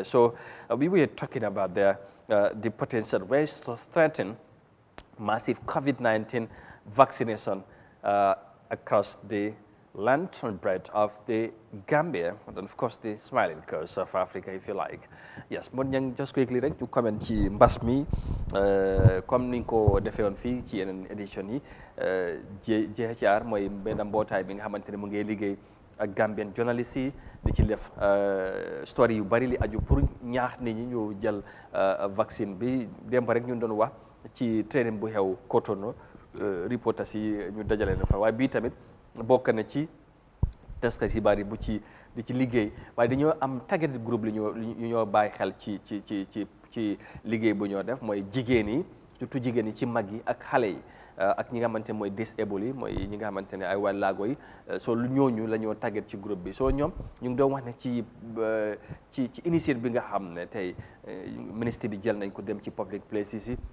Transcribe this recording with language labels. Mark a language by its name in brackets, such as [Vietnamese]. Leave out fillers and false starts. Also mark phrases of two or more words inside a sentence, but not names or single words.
[English] So we were talking about the potential ways to threaten massive COVID-19 vaccination across the length and breadth of the Gambia, and of course the smiling coast of Africa, if you like. [Wolof] Yes, mon ñang [English] just quickly [Wolof] rek ñu comment ci mbas mi comme niñ ko defee woon fii ci yeneen édition yi JHR mooy benn mbootaay bi nga xamante ne mu ngi liggéey ak [English] Gambian journalist [Wolof] yi di ci def story yu bari li aju pour ñaax nit ñi ñu jël vaccine bi démb rek ñu doon wax ci training bu xew [English] Courtroom reporters [Wolof] yi ñu dajale na fa waaye bii tamit bokk na ci taskat xibaar yi bu ci di ci liggéey waaye dañoo am [English] targeted group [Wolof] li ñoo bàyyi xel ci liggéey bu ñoo def mooy jigéen yi surtout jigéen yi ci mag yi ak xale yi ak ñi nga xamante ne mooy disabled yi mooy ñi nga xamante ne ay wàllaago yi soo lu ñooñu la ñoo target ci groupe bi soo ñoom ñu ngi doon wax ne ci initiative bi nga xam ne tey ministre bi jël nañ ko dem ci [English] public places [Wolof] yi